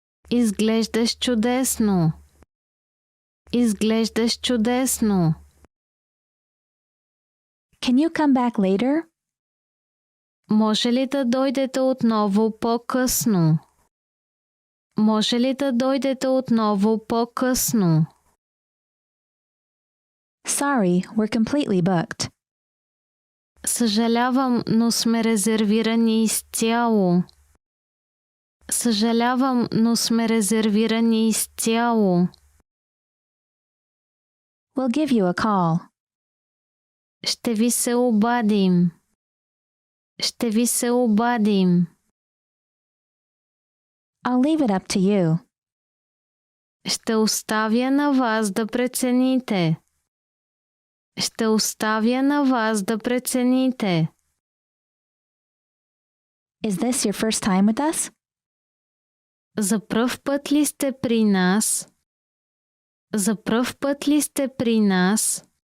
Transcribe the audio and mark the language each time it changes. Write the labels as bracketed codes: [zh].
[bg] Изглеждаш чудесно. Изглеждаш чудесно. [en] Can you come back later? [bg] Може ли да дойдете отново по-късно? Може ли да дойдете отново по-късно? [en] Sorry, we're completely booked. [bg] Съжалявам, но сме резервирани изцяло. Съжалявам, но сме резервирани изцяло. [en] We'll give you a call. [bg] Ще ви се обадим. Ще ви се обадим. [en] I'll leave it up to you. [bg] Ще оставя на вас да прецените. Ще оставя на вас да прецените. [en] Is this your first time with us? [bg] За пръв път ли сте при нас? За пръв път ли сте при нас?